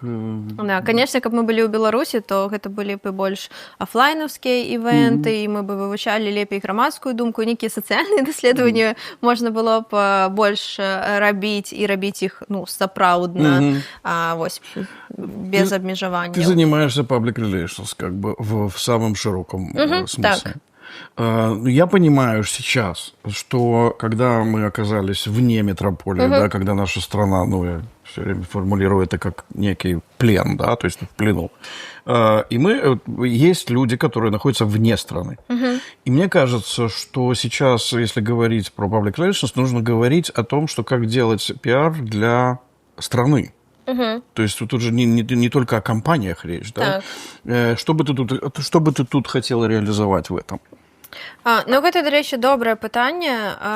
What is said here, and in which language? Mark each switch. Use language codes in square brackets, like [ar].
[be] Да, конечно, каб мы былі ў Беларусі, то гэта былі б і больш афлайнаўскія івенты, і мы бы вывучалі лепей грамадскую думку, нейкія сацыяльныя даследаванні можна было б больш рабіць і рабіць іх, ну, сапраўдна, вось, без абмежавання. [ru] Ты занимаешься public relations, как бы, в самом широком смысле. [be] Так. [ru] Я понимаю сейчас, что когда мы оказались вне метрополии, да, когда наша страна, ну, я все время формулирую это как некий плен, да, то есть в плену, и есть люди, которые находятся вне страны. И мне кажется, что сейчас, если говорить про public relations, нужно говорить о том, что как делать пиар для страны. То есть тут уже не только о компаниях речь, да? Что бы ты тут хотела реализовать в этом? [be] Ну, гэта, дарэчы, добрае пытанне.